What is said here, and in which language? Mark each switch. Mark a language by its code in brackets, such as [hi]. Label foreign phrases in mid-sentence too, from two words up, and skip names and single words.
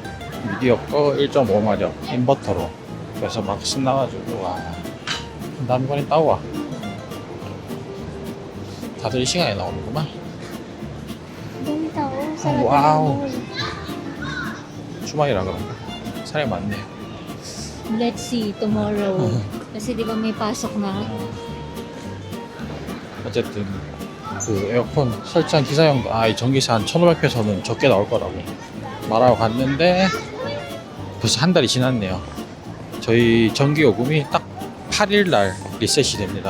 [ko] 미디어 거 1.5마력 인버터로. 그래서 막 신나가지고 와, 남편이 따와. 다들 이 시간에 나오는구만. 와우. 주말이라 그런가? 사람이 많네요. [en] Let's see tomorrow. [tl] Kasi di ba may pasok na? [ko] 어쨌든 그 에어컨 설치한 기사형도 이 전기세 한 1,500페소는 적게 나올 거라고 말하고 갔는데 벌써 한 달이 지났네요. 저희 전기요금이 딱 8일 날 리셋이 됩니다.